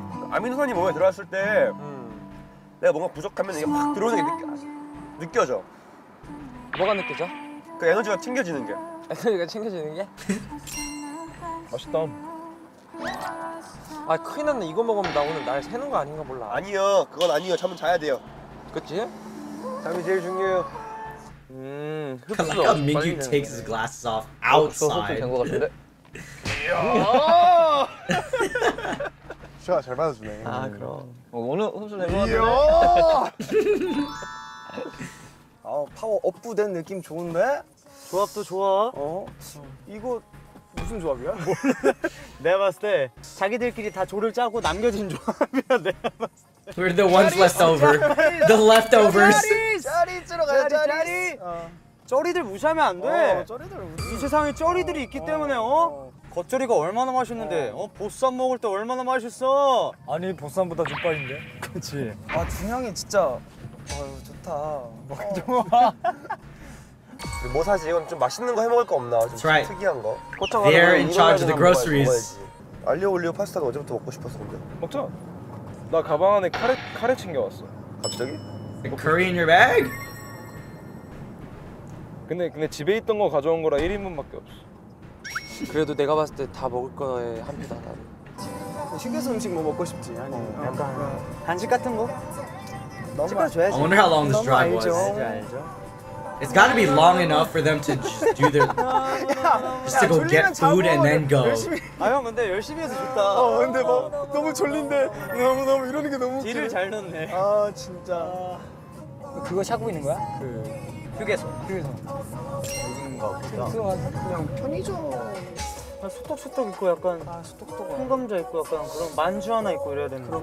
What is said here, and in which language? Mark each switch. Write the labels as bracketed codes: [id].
[ko] 아미노산이 몸에 들어갔을 때 내가 뭔가 부족하면 이게 확 들어오는 게 느껴져. 뭐가 느껴져? 그 에너지가 튕겨지는 게. 에너지가 챙겨지는 게? 맛있다. 아 큰일 났네. 이거 먹으면 나 오늘 날 새는 거 아닌가 몰라. 아니요, 그건 아니요. 잠은 자야 돼요. 그치? 잠이 제일 중요해요. [en] I like how Mingyu takes his glasses off outside. [ko] 된거 같은데? 시아 잘 받아주네. 아, 그럼. 오늘 흡수 된거 같은데? 파워 업된 느낌 좋은데? 조합도 좋아. 이거 무슨 조합이야? 내가 봤을 때 자기들끼리 다 조를 짜고 남겨진 조합이야. 내가 봤을 때. [en] We're the ones left over. The leftovers. [ko] 짜리 들어가요, 짜리. 쩌리들 무시하면 안 돼. 이 세상에 쩌리들이 있기 때문에 겉절이가 얼마나 맛있는데 보쌈 먹을 때 얼마나 맛있어. 아니 보쌈보다 족발인데. 그렇지. 준영이 진짜 좋다. 좋아. 뭐 사지? 이건 좀 맛있는 거 해 먹을 거 없나? 좀 [en] That's right. [ko] 특이한 거. [en] They're in charge of the groceries. [ko] 알리오 올리오 파스타가 언제부터 먹고 싶었어 근데? 먹자. 나 가방 안에 카레 챙겨왔어. 갑자기? [en] The curry in your bag? [ko] 근데 집에 있던 거 가져온 거라 1인분밖에 없어. 그래도 내가 봤을 때 다 먹을 거에 한 표다. 휴게소 음식 뭐 먹고 싶지? 아니 약간 간식 같은 거? [en] I wonder how long this drive was. It's got to be long enough for them to just do their just to go get food and then go. [ko] 아 형 근데 열심히 해서 좋다. 근데 막 너무 졸린데 너무 이러는 게 너무 딜을 잘 넣네. 아 진짜. 그거 찾고 있는 거야? 휴게소. 그냥 편의점. 소떡소떡 있고 약간 콩감자 있고 약간 그런 만주 하나 있고 이래야 되는데.